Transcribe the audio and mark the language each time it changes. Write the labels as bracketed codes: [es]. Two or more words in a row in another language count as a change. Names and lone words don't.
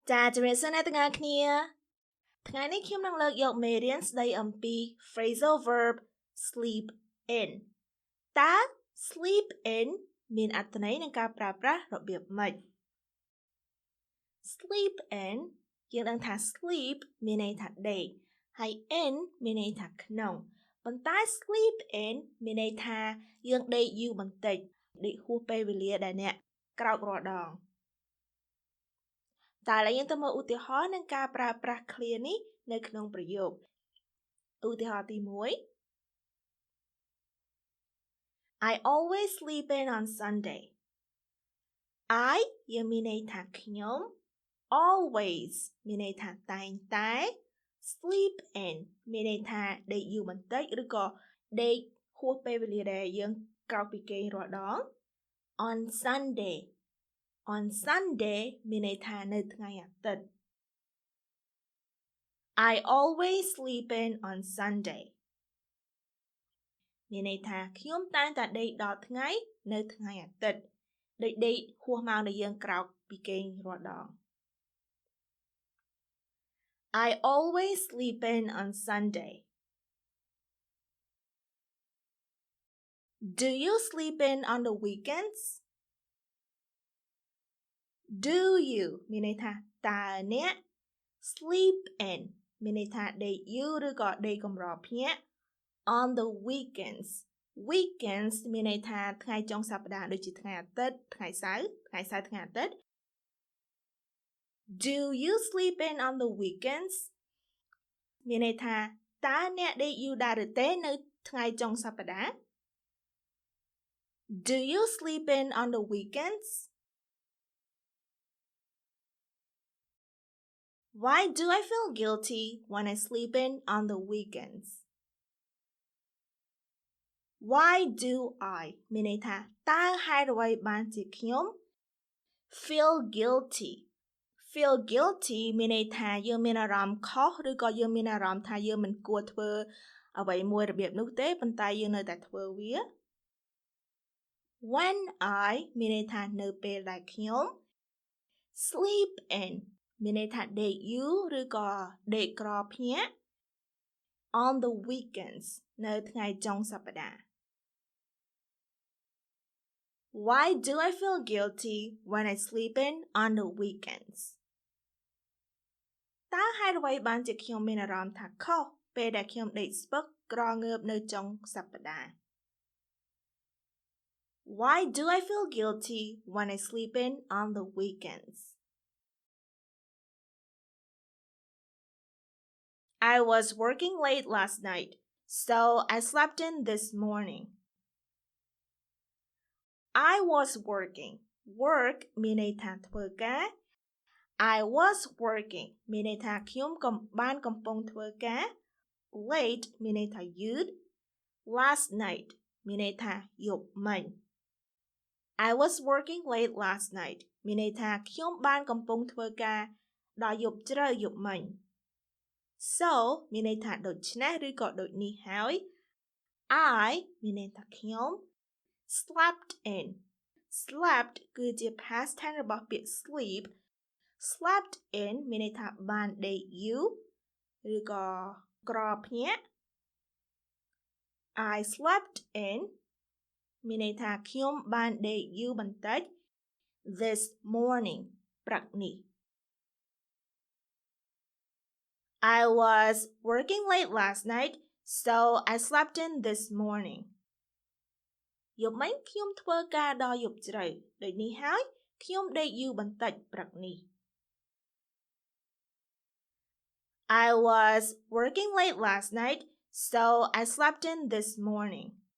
[km] ចាជំរាបសួរអ្នកទាំងអស់គ្នាថ្ងៃនេះខ្ញុំនឹងលើកយកមេរៀនស្ដីអំពី [en] phrasal verb sleep in [km] តើ [en] sleep in [km] មានអត្ថន័យនិងការប្រើប្រាស់របៀបម៉េច [en] sleep in [km] យើងដឹងថា sleep មានន័យថាដេកហើយ in មានន័យថាក្នុងប៉ុន្តែ [en] sleep in [km] មានន័យថាយើងដេកយូរបន្តិចដេកហួសពេលវេលាដែលអ្នកក្រោករាល់ដង តើឥឡូវយើងទៅមើលឧទាហរណ៍នឹងការប្រើប្រាស់ឃ្លានេះនៅក្នុងប្រយោគឧទាហរណ៍ទី1 [en] I always sleep in on Sunday I [km] យើងមានន័យថាខ្ញុំ always មានន័យថាតែងតែ [en] sleep in [km] មានន័យថាដេកយូរបន្តិចឬក៏ដេកហួសពេលវេលាដែលយើងក្រោកពីគេងរាល់ដង [en] on Sunday on Sunday [km] មានន័យថានៅថ្ងៃអាទិត្យ [en] I always sleep in on Sunday [km] មានន័យថាខ្ញុំតែងតែដេកដល់ថ្ងៃនៅថ្ងៃអាទិត្យដូចដេកហួសម៉ោងដែលយើងក្រោកពីគេងរាល់ដង [en] I always sleep in on Sunday Do you sleep in on the weekends Do you [km] មានន័យថាតើអ្នក [en] sleep in [km] មានន័យថាដេកយូរឬក៏ដេកកម្រភ្ញាក់ [en] on the weekends [km] មានន័យថាថ្ងៃចុងសប្តាហ៍ដូចជាថ្ងៃអាទិត្យថ្ងៃសៅរ៍ថ្ងៃអាទិត្យ [en] Do you sleep in on the weekends [km] មានន័យថាតើអ្នកដេកយូរដែរឬទេនៅថ្ងៃចុងសប្តាហ៍ [en] Do you sleep in on the weekends Why do I feel guilty when I sleep in on the weekends Why do I [km] មានន័យថាតើហេតុអ្វីបានជាខ្ញុំ [en] feel guilty [km] មានន័យថាយើងមានអារម្មណ៍ខុសឬក៏យើងមានអារម្មណ៍ថាយើងមិនគួរធ្វើអ្វីមួយរបៀបនោះទេប៉ុន្តែយើងនៅតែធ្វើវា [en] When I [km] មានន័យថានៅពេលដែលខ្ញុំ [en] sleep in [km] មានន័យថាដេកយូរឬក៏ដេកក្រភ្ញាក់ [en] on the weekends [km] នៅថ្ងៃចុងសប្តាហ៍ [en] Why do I feel guilty when I sleep in on the weekends [km] តើហេតុអ្វីបានជាខ្ញុំមានអារម្មណ៍ថាខុសពេលដែលខ្ញុំដេកស្ពឹកក្រងើបនៅចុងសប្តាហ៍ [en] Why do I feel guilty when I sleep in on the weekends I was working late last night, so I slept in this morning. I was working. [km] Work មានន័យថាធ្វើការ [en] I was working [km] មានន័យថាខ្ញុំបានកំពុងធ្វើការ Late មានន័យថាយឺត [en] Last night [km] មានន័យថាយប់ មិញ [en] I was working late last night [km] មានន័យថាខ្ញុំបានកំពុងធ្វើការដល់យប់ជ្រៅយប់មិញSo មានន័យថាដូច្នេះឬក៏ដូចនេះហើយ I មានន័យថាខ្ញុំ [en] slept in slept [km] គឺជា [en] past tense [km] របស់ពាក្យ [en] sleep slept in [km] មានន័យថាបានដេកយូរឬក៏ក្រភ្ញាក់ [en] I slept in [km] មានន័យថាខ្ញុំបានដេកយូរបន្តិច [en] this morning [km] ព្រឹកនេះ [en] I was working late last night, so I slept in this morning. [km] យប់មិញខ្ញុំធ្វើការដល់យប់ជ្រៅដូចនេះហើយខ្ញុំដេកយូរបន្តិចព្រឹកនេះ [en] I was working late last night, so I slept in this morning.